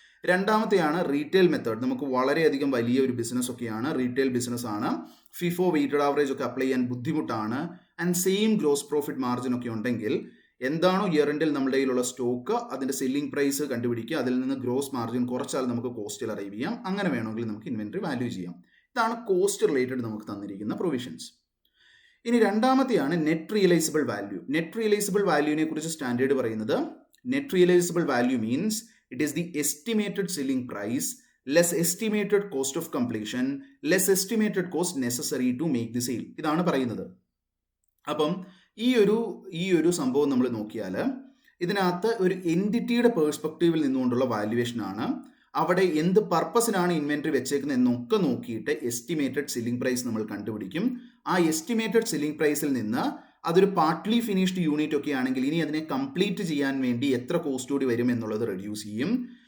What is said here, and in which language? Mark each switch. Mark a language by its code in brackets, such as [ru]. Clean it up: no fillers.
[ml] രണ്ടാമത്തെയാണ് retail method. നമുക്ക് വളരെയധികം വലിയ ഒരു ബിസിനസ് ഒക്കെയാണ്, റീറ്റെയിൽ ബിസിനസ് ആണ്, FIFO വെയ്റ്റഡ് ആവറേജ് ഒക്കെ അപ്ലൈ ചെയ്യാൻ ബുദ്ധിമുട്ടാണ്, and same gross profit margin ഒക്കെ ഉണ്ടെങ്കിൽ എന്താണോ ഇയർ എൻഡിൽ നമ്മുടെ കയ്യിലുള്ള സ്റ്റോക്ക് അതിൻ്റെ സെല്ലിംഗ് പ്രൈസ് കണ്ടുപിടിക്കുക, അതിൽ നിന്ന് ഗ്രോസ് മാർജിൻ കുറച്ചാൽ നമുക്ക് കോസ്റ്റിൽ അറൈവ് ചെയ്യാം. അങ്ങനെ വേണമെങ്കിൽ നമുക്ക് ഇൻവെന്ററി വാല്യൂ ചെയ്യാം. ഇതാണ് കോസ്റ്റ് റിലേറ്റഡ് നമുക്ക് തന്നിരിക്കുന്ന പ്രൊവിഷൻസ്. ഇനി രണ്ടാമത്തെയാണ് net realisable value. Net realisable വാല്യൂവിനെ കുറിച്ച് സ്റ്റാൻഡേർഡ് പറയുന്നത്, net realisable value means [en] it is the estimated selling price less estimated cost of completion less estimated cost necessary to make the sale. [ml] ഇതാണ് പറയുന്നത്. അപ്പം ഈ ഒരു സംഭവം നമ്മൾ നോക്കിയാൽ ഇതിനകത്ത് ഒരു എൻറ്റിറ്റിയുടെ പേഴ്സ്പെക്റ്റീവിൽ നിന്നുകൊണ്ടുള്ള വാല്യുവേഷൻ ആണ്. അവിടെ എന്ത് പർപ്പസിനാണ് ഇൻവെന്ററി വെച്ചേക്കുന്നത് എന്നൊക്കെ നോക്കിയിട്ട് എസ്റ്റിമേറ്റഡ് സെല്ലിംഗ് പ്രൈസ് നമ്മൾ കണ്ടുപിടിക്കും. ആ എസ്റ്റിമേറ്റഡ് സെല്ലിംഗ് പ്രൈസിൽ നിന്ന് അതൊരു പാർട്ട്ലി ഫിനിഷ്ഡ് യൂണിറ്റ് ഒക്കെ ആണെങ്കിൽ ഇനി അതിനെ കംപ്ലീറ്റ് ചെയ്യാൻ വേണ്ടി എത്ര കോസ്റ്റ് കൂടി വരും എന്നുള്ളത് റെഡ്യൂസ് ചെയ്യും.